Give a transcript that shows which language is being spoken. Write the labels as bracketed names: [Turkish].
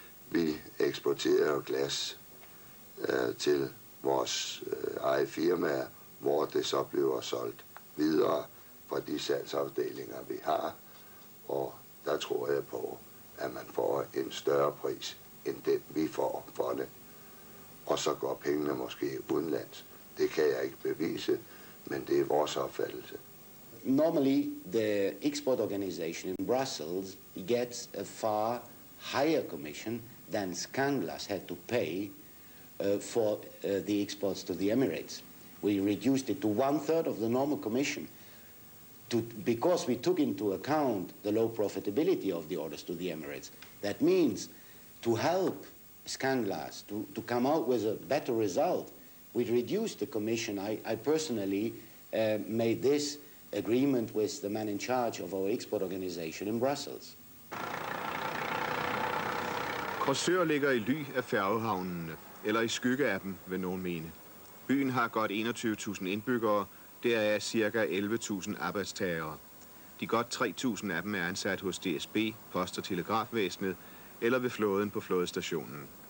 [Danish] Vi eksporterer glas til vores eget firma, hvor det så bliver solgt videre fra de salgsafdelinger, vi har. Og der tror jeg på, at man får en større pris, end den vi får for det. Og så går pengene måske udenlands. Det kan jeg ikke bevise, men det er vores opfattelse. [English] Normally, the export organization in Brussels gets a far higher commission than Scanglas had to pay for the exports to the Emirates. We reduced it to 1/3 of the normal commission because we took into account the low profitability of the orders to the Emirates. That means to help Scanglass to come out with a better result, we reduced the commission. I personally made this agreement with the man in charge of our export organization in Brussels. [Danish] Korsør ligger i ly af færgehavnene, eller i skygge af dem, vil nogen mene. Byen har godt 21.000 indbyggere, deraf ca. 11.000 arbejdstagere. De godt 3.000 af dem er ansat hos DSB, Post- og Telegrafvæsenet eller ved flåden på flådestationen.